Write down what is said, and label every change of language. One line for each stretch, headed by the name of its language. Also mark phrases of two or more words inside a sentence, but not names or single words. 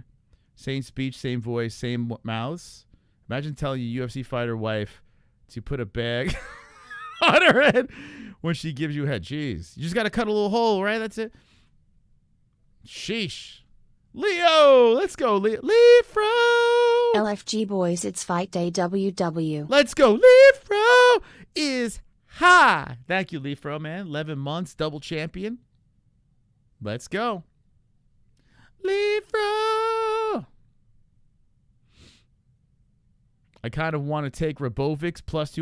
English: Same speech, same voice, same mouths. Imagine telling your UFC fighter wife to put a bag on her head when she gives you a head. Jeez. You just got to cut a little hole, right? That's it. Sheesh. Leo. Let's go, Leo. Leafro. LFG boys, it's fight day WW. Let's go. Leafro is high. Thank you, Leafro, man. 11 months, double champion. Let's go. Leafro. I kind of want to take Ribovics +2.